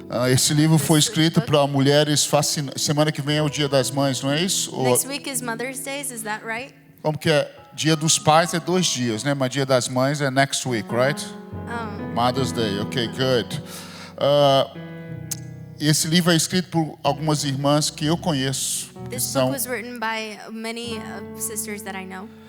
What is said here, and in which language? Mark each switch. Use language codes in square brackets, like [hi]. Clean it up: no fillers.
[pt] Esse livro foi escrito para mulheres fascinantes. Semana que vem é o Dia das Mães, não é isso? [en] Next week is Mother's Day, is that right? [pt] Como que é? Dia dos Pais é 2 dias, né? Mas Dia das Mães é [en] next week, right? Mother's Day, okay, good. [pt] Esse livro é escrito por algumas irmãs que eu conheço. [en] This book was written by many sisters that I know.